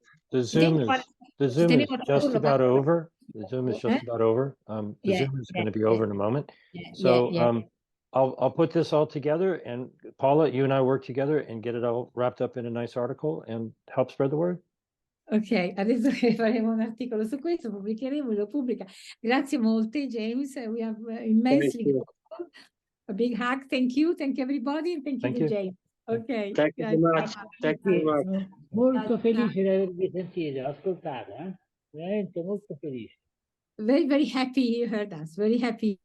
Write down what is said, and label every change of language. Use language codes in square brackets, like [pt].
[en] The Zoom is just about over. The Zoom is just about over. The Zoom is going to be over in a moment. So I'll put this all together, and Paula, you and I work together and get it all wrapped up in a nice article and help spread the word. [it] Ok, adesso che faremo un articolo su questo, pubblicheremo, lo pubblica. Grazie molte, James. [en] We have immensely grateful. A big hug. Thank you everybody, and thank you to James. Ok. Thank you so much. Thank you so much. [it] Molto felice di avervi sentito, ascoltato, veramente molto felice. [en] Very, very happy you heard us. Very happy.